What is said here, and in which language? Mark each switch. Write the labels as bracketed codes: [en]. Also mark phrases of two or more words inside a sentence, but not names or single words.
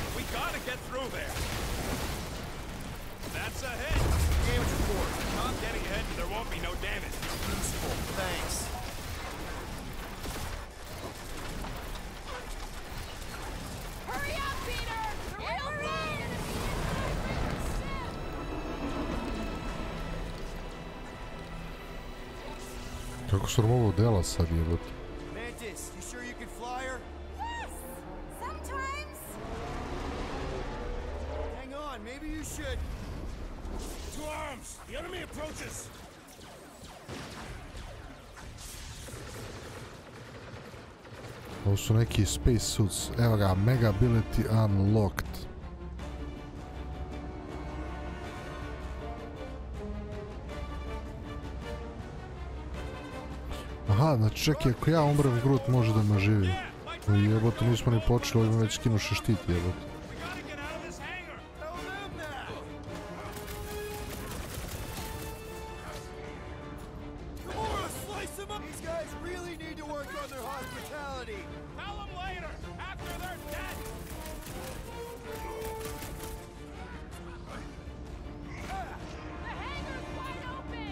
[en] We gotta get through there. That's a hit. Damage report. Stop getting hit and there won't be no damage. Useful, thanks. Hurry up, Peter! The real thing! [sr] Kako su nam ovo dela sad jebote? [en] Mantis, you sure you can fly her? Yes! Sometimes. Hang on, maybe you should. To arms! The enemy approaches! [sr] Ovo su neki [en] space suits. [sr] Evo ga, [en] Mega Ability Unlocked. [sr] Aha, znači čekaj, ako ja umrem, Groot može da me živi. Jebote, nismo ni počeli, ovim već skinuše štit, jebote. [en] These guys really need to work on their hospitality. Tell them later, after they're dead! The hangar's wide open!